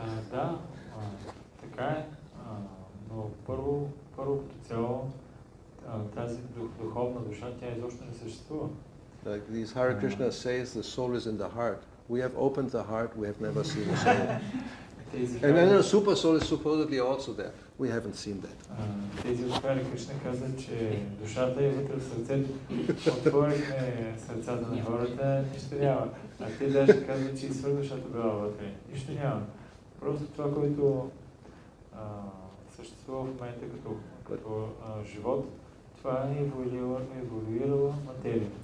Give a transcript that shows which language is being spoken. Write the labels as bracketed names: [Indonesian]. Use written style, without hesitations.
[Bulgarian] Да, така е, но първо като цяло тази духовна душа, тя изобщо не съществува. [English] Like these Hare Krishna says, the soul is in the heart. We have opened the heart, we have never seen a soul. And then a super soul is supposedly also there. We haven't seen that. [Bulgarian] Тези от Харе Кришна казват, че душата е вътре в сърцето. Отворихме сърцата на хората, нищо няма. А те даже казват, че и свръхдушата била вътре. Нищо няма. Просто това, което съществува в момента като живот, това е еволюирала материя.